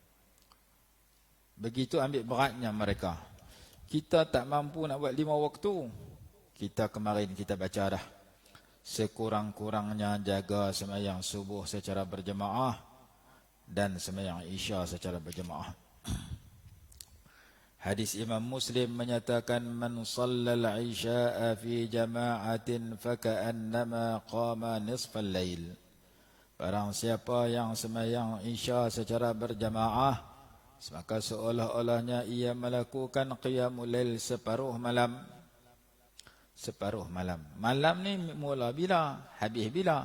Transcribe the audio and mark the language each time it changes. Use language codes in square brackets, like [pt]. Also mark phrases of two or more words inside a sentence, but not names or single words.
[ms] Begitu ambil beratnya mereka. Kita tak mampu nak buat 5 waktu. Kita kemarin kita baca dah, sekurang-kurangnya jaga sembahyang subuh secara berjemaah dan sembahyang isya secara berjemaah. Hadis Imam Muslim menyatakan, [ar] من صلى العشاء في جماعة فكأنما قام نصف الليل. [ms] Barang siapa yang sembahyang isya secara berjemaah, maka seolah-olahnya ia melakukan [ar] قيام الليل [ms] separuh malam. Separuh malam. Malam ni mula bila? Habis bila?